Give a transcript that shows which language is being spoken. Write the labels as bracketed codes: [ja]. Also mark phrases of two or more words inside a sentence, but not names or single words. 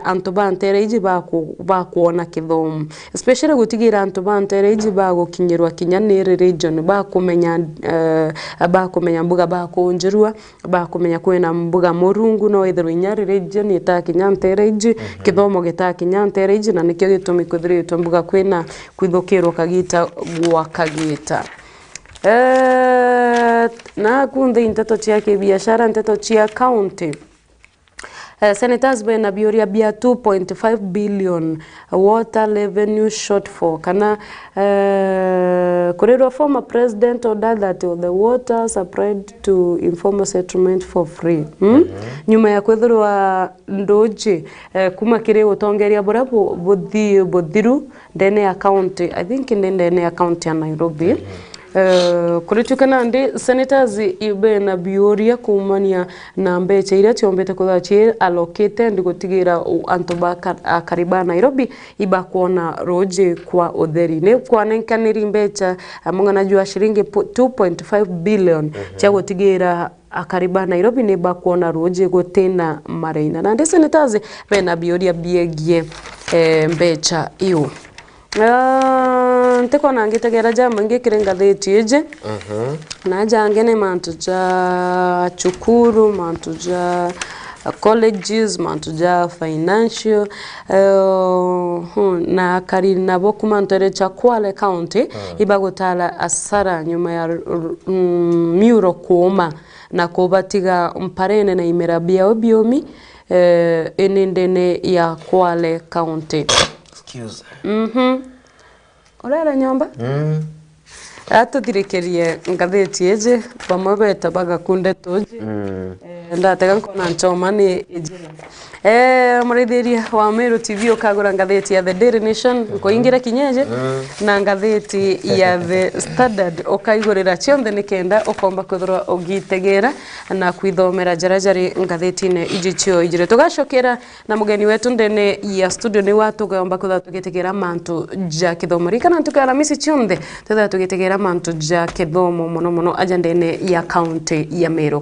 [mer] antu bantere iji bakuona kithomo especially gutigira antu bantere iji bagukinyirwa kinyanire region bakumenya mbuga bakunjirwa bakumenya kwena mbuga Murungu no ithirwa inyari region itakinyantere iji kithomo gitakinyantere iji na nikyo gitumi kuthirito mbuga kwena kwithukirwa kagita gwa kagita na kunde nteto chia ke biashara nteto chia [en] county senators [mer] bena bioria bia [en] 2.5 billion water revenue shortfall [mer] kana kurero [en] former president ordered that the water supplied to informal settlement for free [mer] nyuma ya kwethirwa ndoje kuma kire utongeria bora bodhiru ndene [en] account I think [mer] ndene account ya Nairobi kuritukana ndi senators ibe na bioria kumania na mbeche ira tiombete kuthachi allocated gutigira antobaka kariba Nairobi iba kuona roje kwa utheri ne kwanenkaniri mbecha mungana jua shilingi 2.5 billion cha gutigira akariba Nairobi ne ba kuona roje gotena mareina na ndi senators bena bioria biegie mbecha iyo nteko nangitegera jama ngikire ngathiti eje na jangene mantu ja chukuru mantu ja colleges mantu ja financial na kari nabo kumantere cha Kwale County ibagotala asara nyuma ya miuro kuoma na kubatiga mparene na imerabia obiomi enendene ya Kwale County. Excuse. Orera nyamba? Atuthirekerie ngathiti eje bamwe beta bagakunde toje ndatega nkona nchoma ni ejira Murithiria wa Meru TV ukagura ngatheti ya The Daily Nation kuingira kinyeje na ngatheti ya The Standard ukaigurira cionthe nikenda ukomba kuthirwa ugitegera na kwithomera jarajari ngatheti-ine ijicio ijire. Tugacokera na mugeni wetu ndene ya studio ni watugomba kutha tugitegera mantu ja kithomo rikana tukara misi cionthe tutha tugitegera mantu ja kithomo muno aja ndene ya county ya Meru.